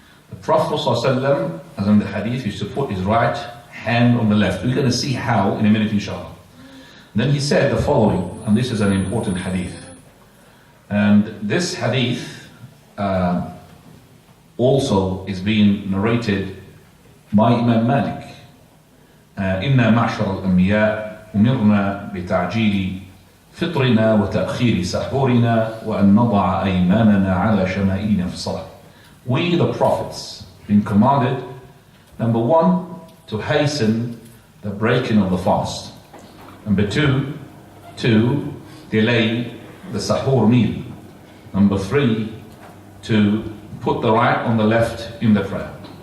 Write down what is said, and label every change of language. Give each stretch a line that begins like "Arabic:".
English: The Prophet ﷺ, as in the hadith, used to put his right hand on the left. We're going to see how in a minute, inshallah. Then he said the following, and this is an important hadith. And this hadith also is being narrated by Imam Malik.
Arabic: إِنَّا مَعْشَرَ الْأَنْبِيَاءِ أُمِرْنَا بِتَعْجِيلِ فطرنا وتأخير سحورنا وأن نضع أيماننا على شمائلنا في الصلاة.
English: We the prophets been commanded, number one, to hasten the breaking of the fast. Number two, to delay the sahur meal. Number three, to put the right on the left in the prayer.